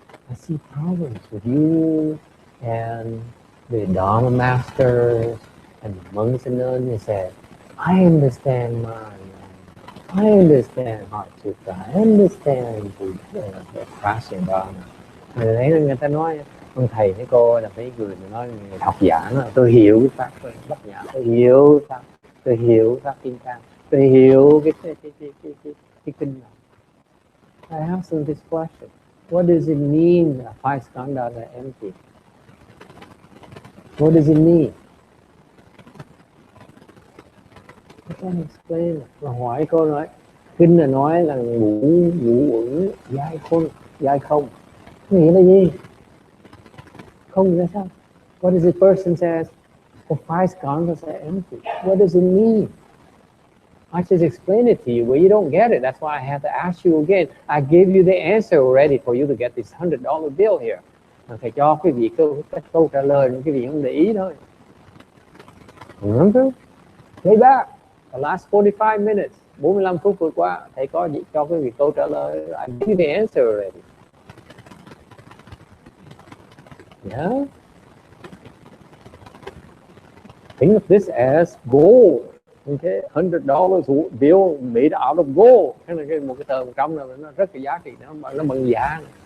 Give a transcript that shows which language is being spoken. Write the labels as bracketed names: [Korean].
[English] I see problems with you and the Dharma masters and the monks and nuns. They said, I understand mind. I understand Heart Sutra. I understand the Prasya Dharma. [Vietnamese] Rồi đấy người ta nói, ông thầy với cô là mấy người nói học giả nó, tôi hiểu cái pháp tôi Bát Nhã, tôi hiểu pháp Kim Cang, tôi hiểu cái kinh này. [English] I asked them this question. What does it mean that five skandhas are empty? What does it mean? I can't explain it. [Vietnamese] Mà hỏi cô nói, kinh là nói là ngũ uẩn giai không. Nghĩa là gì? Không là sao? [English] What does the person says? The five skandhas are empty. What does it mean? I just explained it to you, but you don't get it. That's why I have to ask you again. I gave you the answer already for you to get this $100 bill here. [Vietnamese] Thầy cho quý vị câu trả lời, nhưng quý vị không để ý thôi. [English] Remember? Play back. The last 45 minutes. [Vietnamese] 45 phút vừa qua, thầy có cho quý vị câu trả lời. [English] I gave you the answer already. Yeah? Think of this as gold. Okay, $100 bill made out of gold. [Vietnamese] Thế là một cái tờ 100 là nó rất là giá trị, nó bằng vàng.